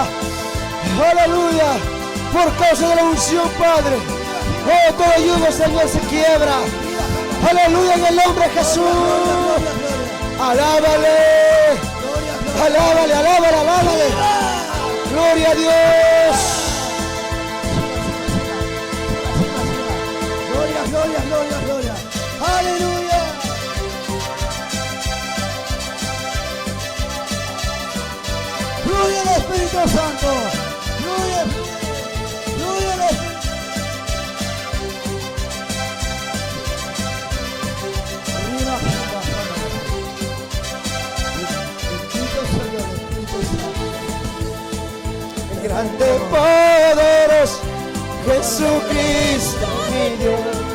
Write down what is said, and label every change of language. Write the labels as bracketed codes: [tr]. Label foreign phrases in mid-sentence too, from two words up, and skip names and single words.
[es] Aleluya. Por causa de la unción, Padre. Oh, todo yugo, Señor, se quiebra. Aleluya, en el nombre de Jesús. Alábale. Alábale, alábale, alábale. Gloria a Dios. Gloria, gloria, gloria, gloria. Aleluya. Gloria al Espíritu Santo. Gloria, gloria al Espíritu. Grande, poderoso, Jesucristo mi Dios.